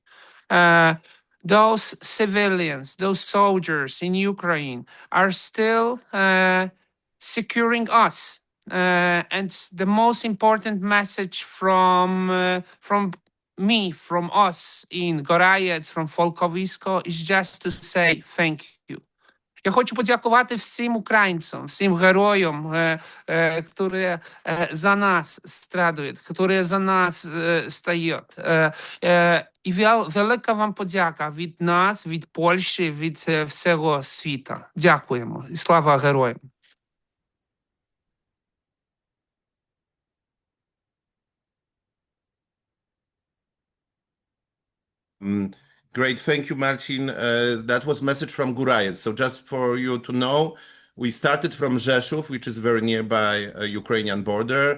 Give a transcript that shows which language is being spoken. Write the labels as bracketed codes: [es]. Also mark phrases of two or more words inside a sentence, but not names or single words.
[en] Those civilians, those soldiers in Ukraine are still securing us. And the most important message from me, from us in Gorajec, from Folkowisko, is just to say thank you. [uk] Я хочу подякувати всім українцям, всім героям, які за нас страдують, які за нас стоять. І велика вам подяка від нас, від Польщі, від всього світу. Дякуємо. І слава героям. [en] Great, thank you, Marcin. That was message from Górajec. So just for you to know, we started from Rzeszów, which is very nearby Ukrainian border.